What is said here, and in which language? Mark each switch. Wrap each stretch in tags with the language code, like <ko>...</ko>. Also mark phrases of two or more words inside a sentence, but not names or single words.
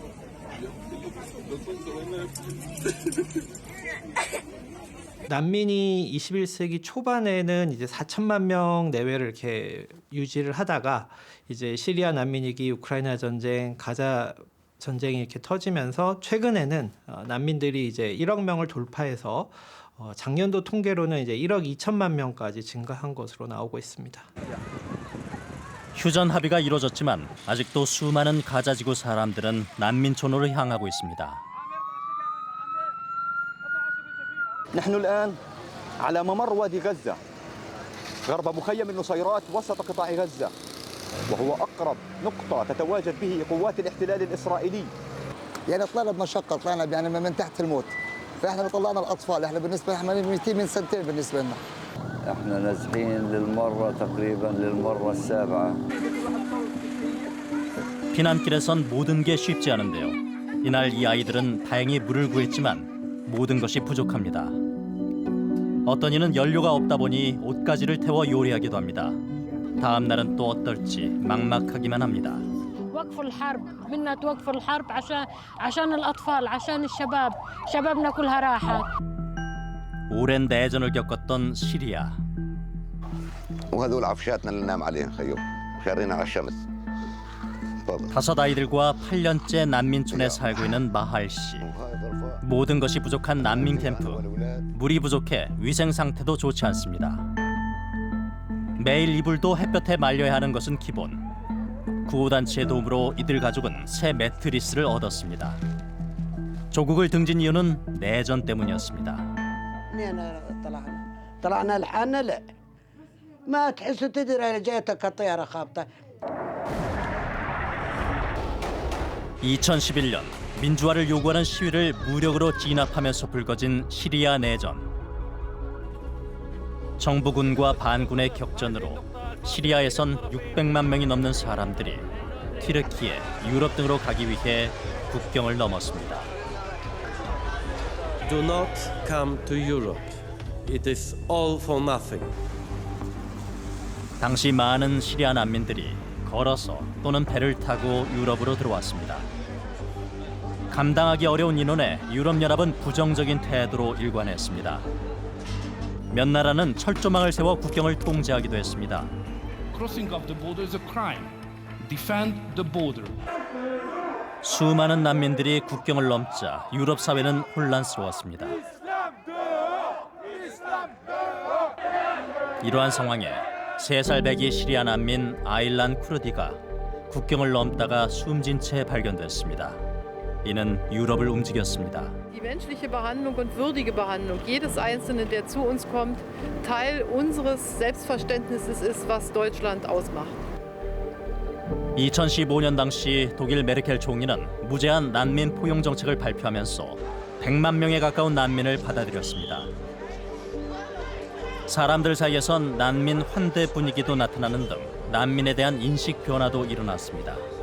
<ko>난민이 21세기 초반에는 이제 4천만 명 내외를 이렇게 유지를 하다가 이제 시리아 난민위기, 우크라이나 전쟁, 가자 전쟁이 이렇게 터지면서 최근에는 난민들이 이제 1억 명을 돌파해서 작년도 통계로는 이제 1억 2천만 명까지 증가한 것으로 나오고 있습니다. 휴전 합의가 이루어졌지만 아직도 수많은 가자 지구 사람들은 난민촌으로 향하고 있습니다.</ko> <ar>نحن الآن على ممر وادي غزة غرب مخيم النصيرات وسط قطاع غزة وهو أقرب نقطة تتواجد به قوات الاحتلال الإسرائيلي. يعني طلعنا بمشقة، طلعنا يعني من تحت الموت، فإحنا طلعنا الأطفال، إحنا بالنسبة لنا ميتين من سنتين بالنسبة لنا. احنا نازحين للمرة تقريبا للمرة السابعة.</ar> <ko>피난길에선 모든 게 쉽지 않은데요. 이날 이 아이들은 다행히 물을 구했지만 모든 것이 부족합니다. 어떤 이는 연료가 없다 보니 옷가지를 태워 요리하기도 합니다. 다음 날은 또 어떨지 막막하기만 합니다.</ko> <ar>وقفوا الحرب بدنا توقفوا الحرب عشان الأطفال عشان الشباب شبابنا كلها راحت.</ar> <ko>오랜 내전을 겪었던 시리아.</ko> <ar>وهذول عفشاتنا اللي ننام عليهم خيو شارينا على الشمس.</ar> <ko>5 아이들과 8년째 난민촌에 살고 있는 마할 씨. 모든 것이 부족한 난민 캠프. 물이 부족해 위생 상태도 좋지 않습니다. 매일 이불도 햇볕에 말려야 하는 것은 기본. 구호단체의 도움으로 이들 가족은 새 매트리스를 얻었습니다. 조국을 등진 이유는 내전 때문이었습니다.</ko> <ar>طلعنا لحالنا لا ما تحسوا تدري جاتك الطياره خابطه.</ar> <ko>2011년 민주화를 요구하는 시위를 무력으로 진압하면서 불거진 시리아 내전. 정부군과 반군의 격전으로 시리아에선 600만 명이 넘는 사람들이 튀르키예, 유럽 등으로 가기 위해 국경을 넘었습니다.</ko> <en>Do not come to Europe. It is all for nothing.</en> <ko>당시 많은 시리아 난민들이 걸어서 또는 배를 타고 유럽으로 들어왔습니다. 감당하기 어려운 인원에 유럽연합은 부정적인 태도로 일관했습니다. 몇 나라는 철조망을 세워 국경을 통제하기도 했습니다.</ko> <en>Crossing of the border is a crime. Defend the border.</en> <ko>수많은 난민들이 국경을 넘자 유럽 사회는 혼란스러웠습니다. 이러한 상황에 3살 배기 시리아 난민 아일란 쿠르디가 국경을 넘다가 숨진 채 발견됐습니다. 이는 유럽을 움직였습니다.</ko> <de>Die menschliche Behandlung und würdige Behandlung jedes Einzelnen, der zu uns kommt, Teil unseres Selbstverständnisses ist, was Deutschland ausmacht.</de> <ko>2015년 당시 독일 메르켈 총리는 무제한 난민 포용 정책을 발표하면서 100만 명에 가까운 난민을 받아들였습니다. 사람들 사이에선 난민 환대 분위기도 나타나는 등 난민에 대한 인식 변화도 일어났습니다.</ko>